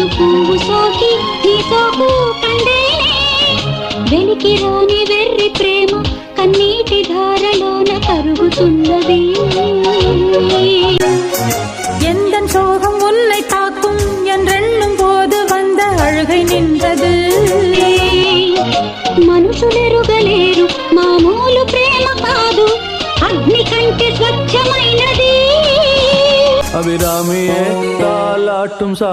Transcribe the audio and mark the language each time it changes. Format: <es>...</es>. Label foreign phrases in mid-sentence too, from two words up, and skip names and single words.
<te>పువ్వు సోకి నీ సోకు కందేనే వెలికి రాని వెర్రి ప్రేమ కన్నీటి ధారలోన కరుగుతున్నది.</te> <ta>எந்தன் சோகம் உன்னை தாக்கும் என்றெண்ணும் போது வந்த அழுகை நின்றது.</ta> <te>మనుషులెరుగలేరు మామూలు ప్రేమ కాదు, అగ్ని కంటే స్వచ్ఛమైనది.</te> <ta>அபிராமியே தாலாட்டும்</ta>